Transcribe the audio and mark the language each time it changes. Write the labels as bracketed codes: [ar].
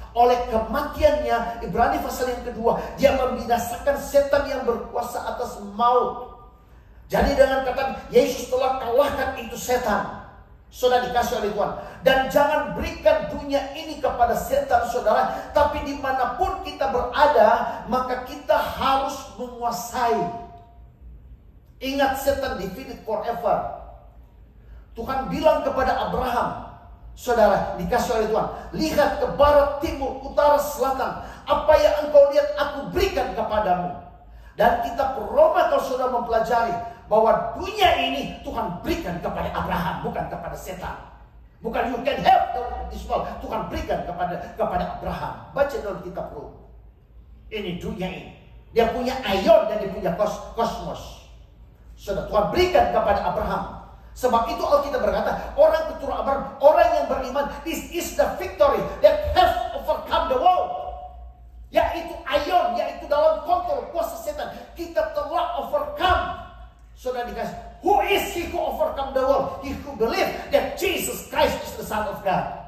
[id] Oleh kematiannya, Ibrani pasal yang kedua, dia membinasakan setan yang berkuasa atas maut. Jadi dengan kata Yesus telah kalahkan itu setan, sudah dikasih oleh Tuhan. Dan jangan berikan dunia ini kepada setan, saudara. Tapi dimanapun kita berada, maka kita harus menguasai. Ingat, setan [en] defeated forever. [id] Tuhan bilang kepada Abraham, Saudara, dikasih oleh Tuhan. Lihat ke barat, timur, utara, selatan. Apa yang engkau lihat aku berikan kepadamu. Dan kitab Roma kalau sudah mempelajari bahwa dunia ini Tuhan berikan kepada Abraham, bukan kepada setan. Bukan [en] you can have this world. [id] Tuhan berikan kepada Abraham. Baca dalam kitab Roma. Ini dunia ini. Dia punya aion dan dia punya kosmos. Sudah Tuhan berikan kepada Abraham. Sebab itu Alkitab berkata, orang keturunan Abraham, orang yang beriman, [en] this is the victory that has overcome the world. [id] Yaitu aion, yaitu dalam kontrol kuasa setan. Kita telah overcome. Saudara dikasih, [en] who is he who overcome the world? He who believe that Jesus Christ is the Son of God.